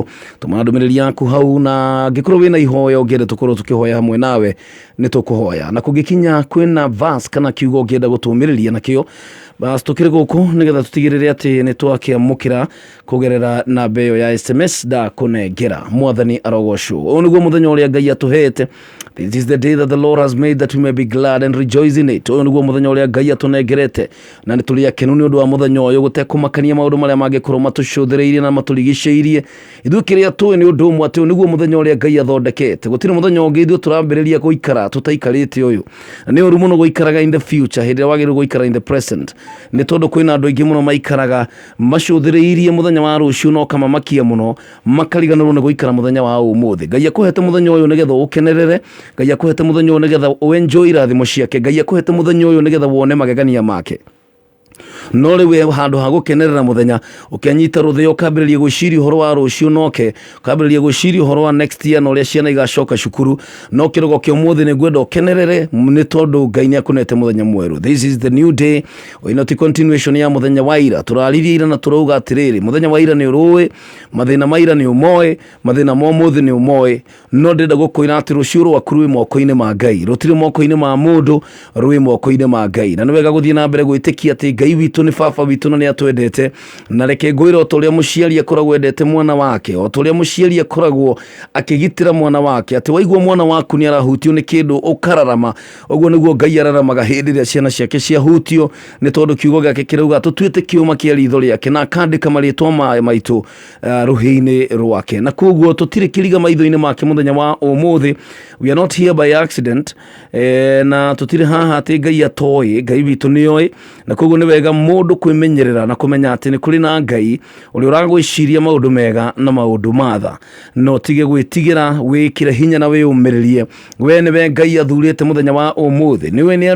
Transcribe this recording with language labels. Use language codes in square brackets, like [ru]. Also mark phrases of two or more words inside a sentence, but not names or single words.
[ki] Tũmana ndũmĩrĩri yaku hau, na angĩkorwo wĩna ihoya ũngĩenda tũkorwo tũkĩhoya hamwe nawe nĩ tũkũhoya, na kũngĩkinya kwĩna verse kana kiugo ũngĩenda gũtũmĩrĩria nakĩo, basi tũkĩrĩ gũkũ nĩgetha tũtigĩrĩre atĩ nĩ twakĩamũkĩra kũgerera namba ĩyo ya SMS ndakũnengera. Mwathani arogocwo. Ũyũ nĩguo mũthenya ũrĩa Ngai atũhete. [en] This is the day that the Lord has made, that we may be glad and rejoice in it. [ki] Ũyũ nĩguo mũthenya ũrĩa Ngai atũnengerete, na nĩ tũrĩ akenu nĩ ũndũ wa mũthenya ũyũ, gũtekũmakania maũndũ marĩa mangĩkorwo matũcũthĩrĩirie na matũrigicĩirie. Ithuĩ kĩrĩa tũĩ nĩ ũndũ ũmwe atĩ ũyũ nĩguo mũthenya ũrĩa Ngai athondekete. Gũtirĩ mũthenya ũngĩ ithuĩ tũrambĩrĩria gũikara tũtaikarĩte ũyũ. Nĩ ũru mũno gũikaraga [en] in the future [ki] hĩndĩ ĩrĩa wagĩrĩirwo gũikara [en] in the present, [ki] nĩ tondũ kwĩna andũ aingĩ mũno maikaraga macũthĩrĩirie mũthenya wa rũciũ no kamamakia mũno, makariganĩrwo nĩ gũikara mũthenya wa ũmũthĩ. Ngai akũhete mũthenya ũyũ nĩgetha ũkenerere, Ngai akũhete mũthenya ũyũ nĩgetha ũenjoy irathimo ciake, Ngai akũhete mũthenya ũyũ nĩgetha wone magegania make. no riwe handu ha gukenerera muthenya ukanyita ruthio ukambiriria gwiciria horo wa rucio noke ukambiriria gwiciria horo wa next year no ria ciana igacoka cukuru no kirogo kio muthi ni gwenda ukenerere ni tondu Ngai ni akunete muthenya mweru. [en] This is the new day. [ki] We not continuation ya muthenya wa ira turaririe ira na turauga atiriri muthenya wa ira ni uruwi mathina ma ira ni umoe mathina mo muthi ni umoe no ndenda gukwira ati rucio rwaku rwi moko-ini ma Ngai rutiri moko-ini ma mundu rwi moko-ini ma Ngai na niwega guthie na mbere gwitikia ati Ngai witu ni baba witu na ni atwendete na reke ngwira otoria muciari akoragwo endete mwana wake otoria muciari akoragwo akigitira mwana wake ati waigwa mwana waku ni arahutio ni kindu ukararama ogwo niguo Ngai araramaga hindi ria ciana ciake cia hutio ni tondu kiugo giake kirauga tutuite kiuma kia ritho riake na akandika maritwa maitu ruhi-ini rwake na koguo tutire kiriga maitho-ini make muthenya wa umuthi. [en] We are not here by accident [ki] na tutire haha ati Ngai atoi Ngai witu ni oi na koguo ni wega mundu kwimenyerera na kumenya ati ni kuri na Ngai uri uragwiciria maundu mega na maundu matha no tige gwitigira wikire hinya na wiyumiririe we ni we Ngai athurite muthenya wa umuthi niwe ni